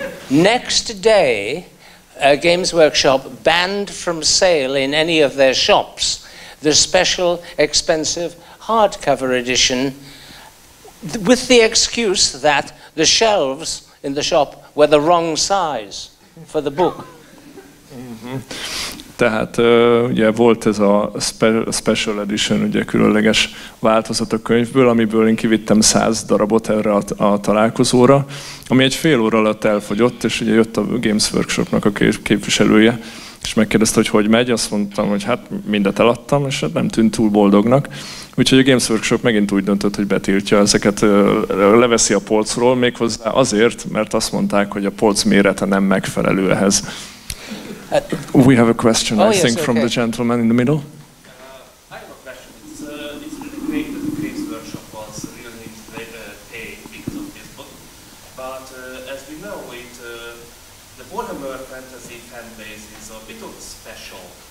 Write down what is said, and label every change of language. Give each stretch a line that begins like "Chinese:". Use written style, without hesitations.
English: Next day, Games Workshop banned from sale in any of their shops the special, expensive hardcover edition, with the excuse that the shelves in the shop were the wrong size for the book.
Hungarian: Tehát ugye volt ez a special edition, ugye különleges változat a könyvből, amiből én kivittem 100 darabot erre a találkozóra, ami egy fél óra alatt elfogyott, és ugye jött a Games Workshopnak a képviselője, és megkérdezte, hogy megy, azt mondtam, hogy hát mindet eladtam, és nem tűnt túl boldognak. Úgyhogy a Games Workshop megint úgy döntött, hogy betiltja ezeket, leveszi a polcról, méghozzá azért, mert azt mondták, hogy a polc mérete nem megfelelő ehhez.
English: We have a question, I think, from the gentleman in the middle. I have a question. It's really great that the Games Workshop was really paid because of this book. But as we know, the Warhammer fantasy fan base is a bit of special.